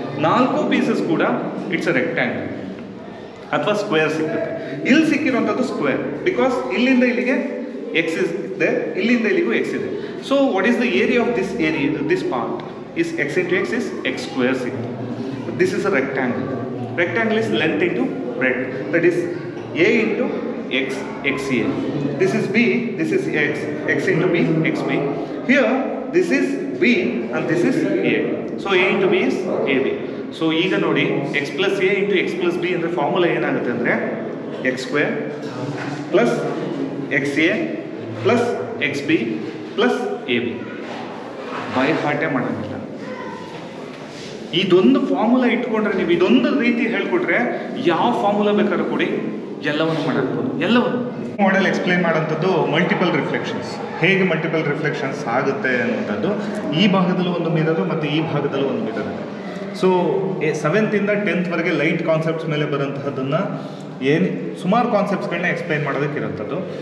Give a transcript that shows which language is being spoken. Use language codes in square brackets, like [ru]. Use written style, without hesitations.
[kn] 4 pieces ಕೂಡ [en] it's a rectangle [kn] ಅಥವಾ square ಸಿಕ್ಕುತ್ತೆ. ಇಲ್ಲಿ ಸಿಕ್ಕಿರುವಂಥದ್ದು ಸ್ಕ್ವೇರ್, ಬಿಕಾಸ್ ಇಲ್ಲಿಂದ ಇಲ್ಲಿಗೆ ಎಕ್ಸ್ ಇದೆ, ಇಲ್ಲಿಂದ ಇಲ್ಲಿಗೂ ಎಕ್ಸ್ ಇದೆ. [en] So what is the area of this area, this part is x into x is x square ಸಿಕ್ತು. This is a rectangle. Rectangle is length into breadth, that is a into x, xa. This is b, this is x into b, xb. Here this is b and this is a. So a into b is ab. So [kn] ಈಗ ನೋಡಿ [en] x plus a into x plus b [kn] ಅಂದರೆ formula ಏನಾಗುತ್ತೆ ಅಂದರೆ [en] x square plus xa plus xb plus ab. [kn] By ಹಾರ್ಟೇ ಮಾಡೋದಿಲ್ಲ. ಇದೊಂದು formula ಇಟ್ಕೊಂಡ್ರೆ ನೀವು ಇದೊಂದು ರೀತಿ ಹೇಳ್ಕೊಟ್ರೆ ಯಾವ ಫಾರ್ಮುಲಾ ಬೇಕಾದ್ರೂ ಕೊಡಿ ಎಲ್ಲವನ್ನು ಮಾಡಾಕ್ಬೋದು. ಎಲ್ಲವನ್ನು ಮಾಡೆಲ್ ಎಕ್ಸ್ಪ್ಲೈನ್ ಮಾಡೋಂಥದ್ದು ಮಲ್ಟಿಪಲ್ ರಿಫ್ಲೆಕ್ಷನ್ಸ್, ಹೇಗೆ ಮಲ್ಟಿಪಲ್ ರಿಫ್ಲೆಕ್ಷನ್ಸ್ ಆಗುತ್ತೆ ಅನ್ನೋಂಥದ್ದು. ಈ ಭಾಗದಲ್ಲೂ ಒಂದು ಮಿರರು ಮತ್ತು ಈ ಭಾಗದಲ್ಲೂ ಒಂದು ಮಿರರ್ ಇದೆ. ಸೊ 7th ಇಂದ 10th ವರೆಗೆ ಲೈಟ್ ಕಾನ್ಸೆಪ್ಟ್ಸ್ ಮೇಲೆ ಬರೋಂತಹದ್ದನ್ನು ಸುಮಾರು ಕಾನ್ಸೆಪ್ಟ್ಸ್ಗಳನ್ನ ಎಕ್ಸ್ಪ್ಲೈನ್ ಮಾಡೋದಕ್ಕಿರೋಂಥದ್ದು.